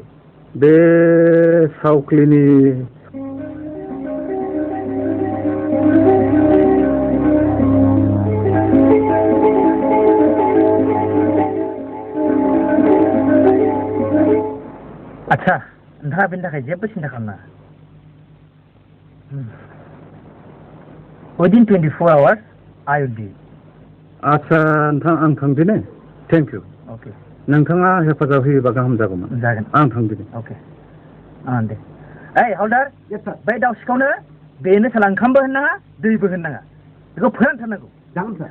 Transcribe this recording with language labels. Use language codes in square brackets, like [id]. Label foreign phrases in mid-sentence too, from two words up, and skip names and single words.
[brx] बे सावख्लिनि आच्छा नोंथाङा बेनि थाखाय जेबो सिन्था खालामनाङा। [en] Within 24 hours I will be. [brx] आच्छा नोंथां आं थांदिनि। [en] thank you. [brx] अके। नोंथाङा हेफाजाब होयोबा गाहाम जागौमोन। जागोन। आं थांदिनि। अके दे। ओइ हल्दार बै दाउ सिखावनो बेनो साला ओंखामबो होननाङा दैबो होननाङा बेखौ फोरानथारनांगौ। जागोन सार।